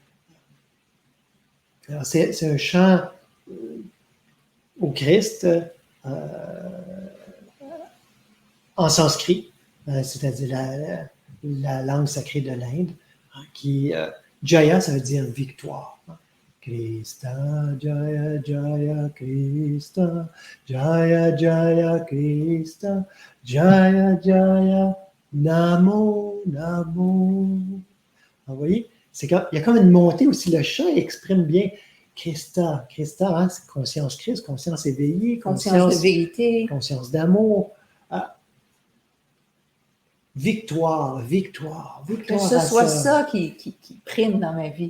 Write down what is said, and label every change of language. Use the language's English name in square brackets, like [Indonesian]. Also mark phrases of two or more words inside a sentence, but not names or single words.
[French] Alors, c'est un chant au Christ en sanskrit, c'est-à-dire la langue sacrée de l'Inde, qui Jaya, ça veut dire victoire. [Sanskrit] Krista, Jaya, Jaya, Krista, Jaya, Jaya, Krista, Jaya, Jaya, Namo, Namo. [French] Vous voyez, il y a comme une montée aussi. Le chant exprime bien Krista, hein, c'est conscience Christ, conscience éveillée, conscience de vérité, conscience d'amour. Victoire, victoire, victoire. Que ce soit ça qui prime dans ma vie.